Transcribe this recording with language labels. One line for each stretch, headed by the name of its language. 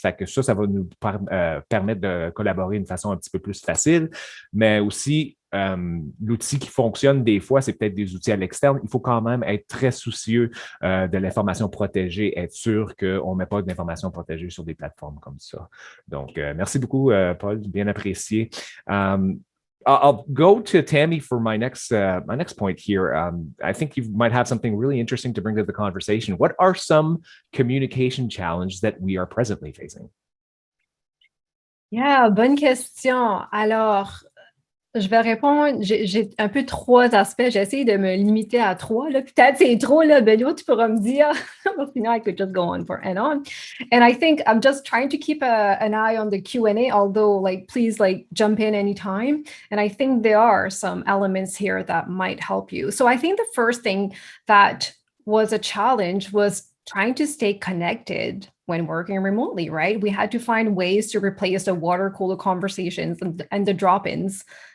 French: Fait que ça va nous permettre de collaborer d'une façon un petit peu plus facile. Mais aussi, l'outil qui fonctionne des fois, c'est peut-être des outils à l'externe. Il faut quand même être très soucieux de l'information protégée, être sûr qu'on ne met pas d'informations protégées sur des plateformes comme ça. Donc, merci beaucoup, Paul, bien apprécié.
English: I'll go to Tammy for my next point here. I think you might have something really interesting to bring to the conversation. What are some communication challenges that we are presently facing?
French: Yeah, bonne question. Alors, je vais répondre, j'ai un peu trois aspects. J'essaie de me limiter à trois. Là. Peut-être c'est trop, là, Benoît, tu pourras me dire.
English: Sinon, I could just go on for and on. And I think I'm just trying to keep an eye on the Q&A, although, like, please, like, jump in anytime. And I think there are some elements here that might help you. So I think the first thing that was a challenge was trying to stay connected when working remotely, right? We had to find ways to replace the water cooler conversations and the drop-ins.